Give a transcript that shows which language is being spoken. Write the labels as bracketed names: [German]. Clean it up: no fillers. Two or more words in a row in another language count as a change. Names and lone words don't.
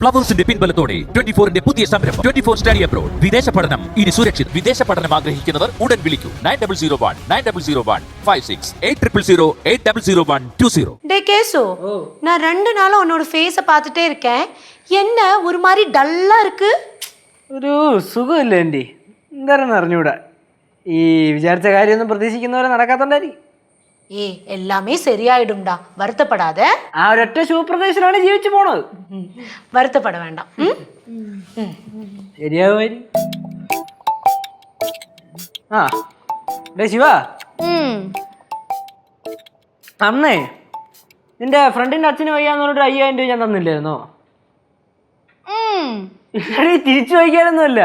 [Malayalam] ഫ്ലവേഴ്സിന്റെ പിൻബലത്തോടെ 24ന്റെ പുതിയ സംരംഭം 24 സ്റ്റഡി അബ്രോഡ്. വിദേശ പഠനം ഇനി സുരക്ഷിത്. വിദേശ പഠനം ആഗ്രഹിക്കുന്നവർ ഉടൻ വിളിക്കൂ 9001 800800 800120. [Tamil] டே கேசு, நான் 2 நாளா உன்னோட ஃபேஸை பார்த்துட்டே இருக்கேன். என்ன ஒரு மாதிரி டல்லா இருக்கு? [Malayalam] ഒരു സുഖമില്ല എൻ്റെ എന്താണെന്ന് അറിഞ്ഞൂടാ. ഈ വിചാരിച്ച കാര്യമൊന്നും പ്രതീക്ഷിക്കുന്നവരെ നടക്കാത്തോണ്ടായിരിക്കും. [Tamil] எல்லாமே சரியாயிடும்டா, வருத்தப்படாத. [Malayalam] ആ ഒരൊറ്റ ശുഭപ്രദേശത്തിലാണ് ജീവിച്ചു പോണത്. [Tamil] வருத்தப்பட வேண்டாம். [Malayalam] ശരിയാവുമായിരിക്കും. ആ ഡേ ശിവ, അന്നേ നിന്റെ ഫ്രണ്ടിന്റെ അച്ഛന് വയ്യാന്ന് പറഞ്ഞിട്ട് 5000 രൂപ ഞാൻ തന്നില്ലായിരുന്നോ? ഇല്ലടി, തിരിച്ചു വയ്ക്കാനൊന്നുമില്ല.